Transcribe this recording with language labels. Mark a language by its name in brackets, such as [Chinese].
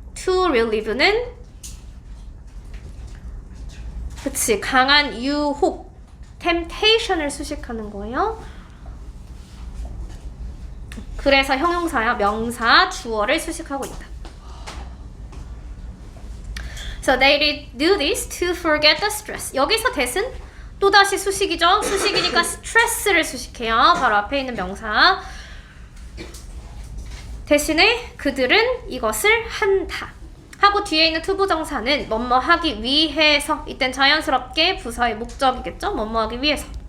[Korean] to relieve는 그치, 강한 유혹, temptation을 수식하는 거예요. 그래서 형용사야, 명사, 주어를 수식하고 있다. [English] So they do this to forget the stress. [Korean] 여기서 that은 또다시 수식이죠. 수식이니까 stress를 수식해요. 바로 앞에 있는 명사. 대신에 그들은 이것을 한다. 하고 뒤에 있는 투부정사는 뭐뭐 하기 위해서 이땐 자연스럽게 부사의 목적이겠죠? 뭐뭐 하기 위해서.